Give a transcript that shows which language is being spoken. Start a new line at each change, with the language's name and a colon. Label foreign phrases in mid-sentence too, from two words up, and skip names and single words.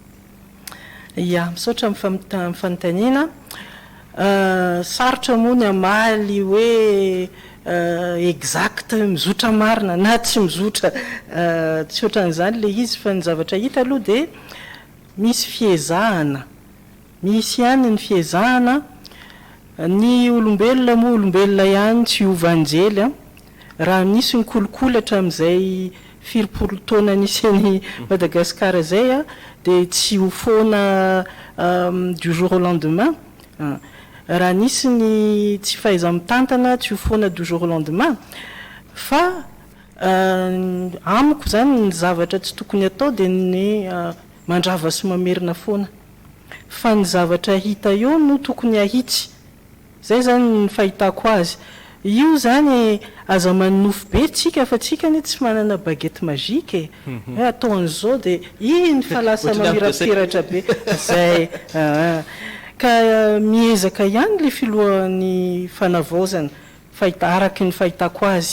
Malagasy: Ya, misaotra amin'ny fanontaniana. Sarotra moa ny amaly hoe exact mizotra marina na tsy mizotra tsy ohatran'izany le izy fa ny zavatra hita aloha dia misy fiezahana, misy ihany ny fiezahana. Ny olombelona moa olombelona ihany tsy ovanjely raha misy ny kolokolatra amin'izay firipolo taona nisy Madagasikara zay dia tsy ho foana
French: du jour au lendemain.
Malagasy: Raha nisy ny tsy fahaiza mitantana tsy ho foana
French: du jour au lendemain
Malagasy: fa amiko zany ny zavatra tsy tokony atao dia ny mandrava sy mamerina foana fa ny zavatra hita eo no tokony ahitsy. Zay zany ny fahitako azy. Io zany aza manofo be tsika fa tsika ny tsy manana
French: baguette magique
Malagasy: atao an'izao dia iny fa lasa mamirapiratra be zay ka miezaka ihany le filohan'ny fanavaozana araky ny fahitako azy.